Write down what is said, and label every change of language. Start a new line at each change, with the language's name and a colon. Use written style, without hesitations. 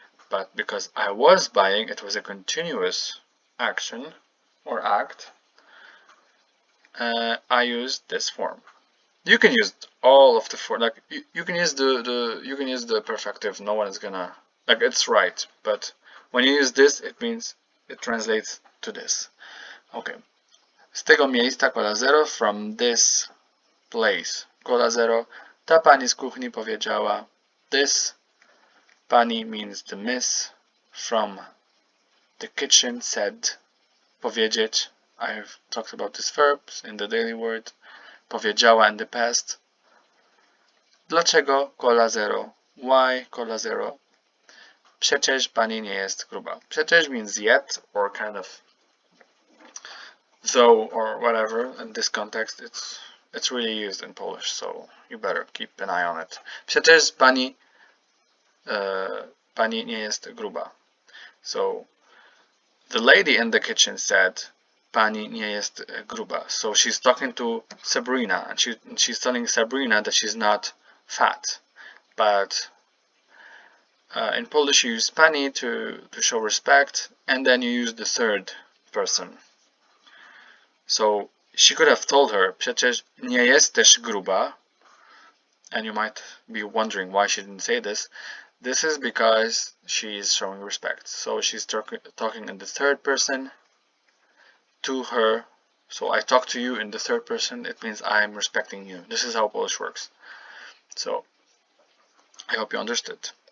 English: But because I was buying, it was a continuous action or act. I used this form. You can use all of the form. Like you can use the perfective. No one is gonna it's right. But when you use this, it means it translates to this. Okay.
Polish: Z tego miejsca Cola Zero,
English: from this place Cola Zero,
Polish: ta pani z kuchni powiedziała.
English: This pani means the miss. From the kitchen said. Powiedzieć. I've talked about these verbs in the daily word.
Polish: Powiedziała
English: in the past.
Polish: Dlaczego Cola Zero?
English: Why Cola Zero?
Polish: Przecież pani nie jest gruba.
English: Przecież means yet, or kind of though, or whatever. In this context, it's really used in Polish, so you better keep an eye on it.
Polish: Przecież pani nie jest gruba.
English: So the lady in the kitchen said,
Polish: pani nie jest gruba.
English: So she's talking to Sabrina, and she's telling Sabrina that she's not fat. But in Polish you use pani to show respect, and then you use the third person. So she could have told her,
Polish: przecież nie jesteś gruba.
English: And you might be wondering why she didn't say this. This is because she is showing respect. So she's talking in the third person to her. So I talk to you in the third person. It means I'm respecting you. This is how Polish works. So I hope you understood.